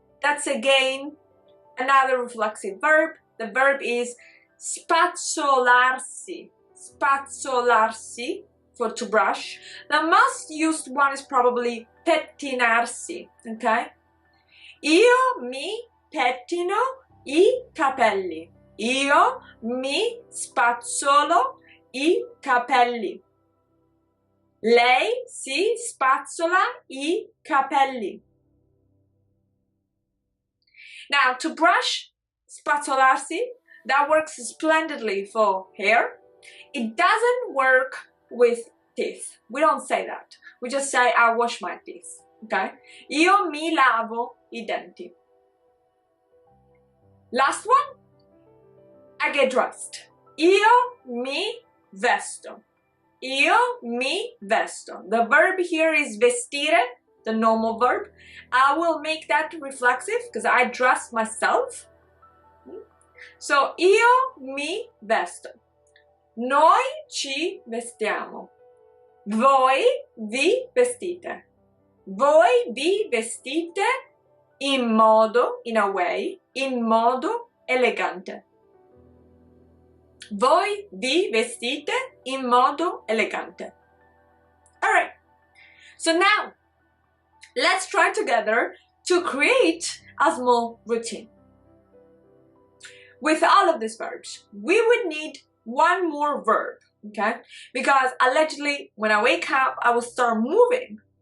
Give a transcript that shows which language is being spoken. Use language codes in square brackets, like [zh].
[en] That's again another reflexive verb. The verb is spazzolarsi. Spazzolarsi, for to brush. The most used one is probably pettinarsi, okay? [it] Io mi pettino I capelli. Io mi spazzolo I capelli. Lei si spazzola I capelli. [en] Now, to brush, spazzolarsi, that works splendidly for hair. It doesn't work with teeth. We don't say that. We just say, I wash my teeth, okay? [it] Io mi lavo I denti. [en] Last one, I get dressed. [it] Io mi vesto. Io mi vesto. [en] The verb here is vestire, the normal verb. I will make that reflexive because I dress myself. [it] So, io mi vesto. Noi ci vestiamo. Voi vi vestite. Voi vi vestite in modo, [en] in a way, [it] in modo elegante. Voi vi vestite in modo elegante. [en] Alright, so now let's try together to create a small routine. With all of these verbs, we would need one more verb, okay? Because allegedly, when I wake up, I will start moving.